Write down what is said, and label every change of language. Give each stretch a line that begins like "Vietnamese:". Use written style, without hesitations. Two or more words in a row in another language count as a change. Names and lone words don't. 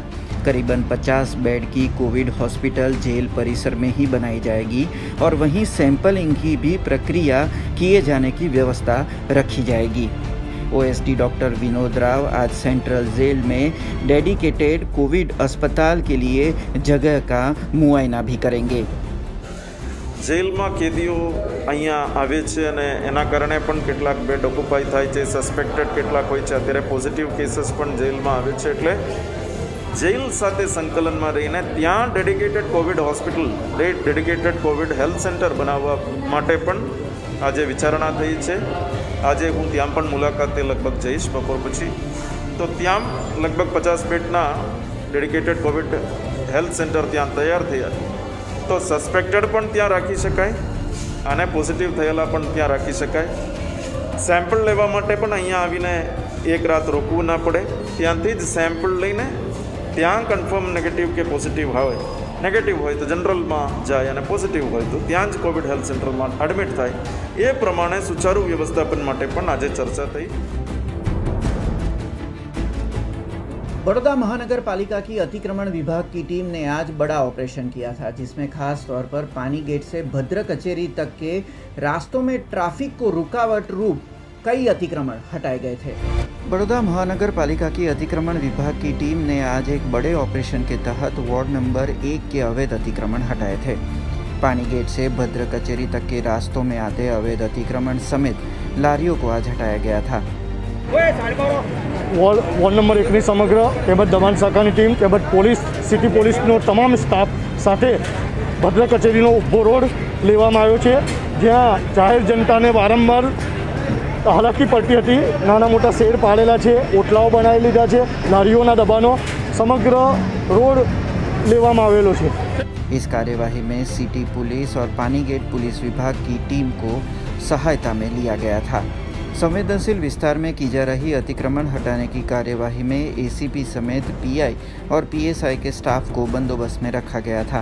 Hindi: करीबन 50 बेड की
English: covid hospital
Hindi: जेल परिसर में ही बनाई जाएगी और वहीं सैंपलिंग की भी प्रक्रिया किए जाने की व्यवस्था रखी जाएगी। ओएसडी डॉक्टर विनोद राव आज
English: central jail
Hindi: में
English: dedicated covid
Hindi: अस्पताल के लिए जगह का मुआयना भी करेंगे।
Gujarati: જેલ માં કેદીઓ અહીંયા આવે છે અને એના કારણે પણ કેટલાક
English: bed occupy
Gujarati: થાય છે। સસ્પેક્ટેડ કેટલાક હોય છે, અત્યારે
English: positive cases
Gujarati: પણ જેલ માં આવે છે, એટલે જેલ સાથે સંકલન માં રહીને ત્યાં
English: dedicated covid hospital, dedicated covid health center
Gujarati: બનાવવા માટે પણ આજે વિચારણા થઈ છે। આજે હું ત્યાં પણ મુલાકાતે લગભગ જઈશ બપોર પછી। તો ત્યાં લગભગ 50 બેડના
English: dedicated covid health center
Gujarati: ત્યાં તૈયાર થયા। તો સસ્પેક્ટેડ પણ ત્યાં રાખી શકાય અને પોઝિટિવ થયેલા પણ ત્યાં રાખી શકાય। સેમ્પલ લેવા માટે પણ અહીંયા આવીને એક રાત રોકવું ના પડે। ત્યાંથી જ સેમ્પલ લઈને ત્યાં
English: confirm negative
Gujarati: કે પોઝિટિવ હોય, નેગેટિવ હોય તો જનરલ માં જાય અને પોઝિટિવ હોય તો ત્યાં જ
English: covid health center
Gujarati: માં એડમિટ થાય। એ પ્રમાણે સુચારુ વ્યવસ્થાપન માટે પણ આજે ચર્ચા થઈ।
Hindi: बड़ौदा महानगर पालिका की अतिक्रमण विभाग की टीम ने आज बड़ा ऑपरेशन किया था, जिसमें खास तौर पर पानी गेट से भद्र कचेरी तक के रास्तों में ट्रैफिक को रुकावट रूप कई अतिक्रमण हटाए गए थे। बड़ौदा महानगर पालिका की अतिक्रमण विभाग की टीम ने आज एक बड़े ऑपरेशन के तहत
English: ward number
Hindi: 1 के अवैध अतिक्रमण हटाए थे। पानी गेट से भद्र कचेरी तक के रास्तों में आते अवैध अतिक्रमण समेत लारियों को आज हटाया गया था।
English: ward number
Gujarati: 1 સમગ્ર તેમજ દમન શાખાની ટીમ તેમજ પોલીસ સિટી પોલીસનો તમામ સ્ટાફ સાથે ભદ્ર કચેરીનો ઊભો રોડ લેવામાં આવ્યો છે, જ્યાં જાહેર જનતાને વારંવાર હાલાકી
Hindi: पड़ती थी।
Gujarati: નાના મોટા શેડ પાડેલા હૈ, ઓટલાઓ બનાવી લીધા હૈ, લારીઓના દબાણો સમગ્ર રોડ લેવામાં આવેલો છે।
Hindi: इस कार्यवाही में
English: city police
Hindi: और पानी गेट पुलिस विभाग की टीम को सहायता में लिया गया था। संवेदनशील विस्तार में की जा रही अतिक्रमण हटाने की कार्यवाही में एसीपी समेत पीआई और पीएसआई के स्टाफ को बंदोबस्त में रखा गया था।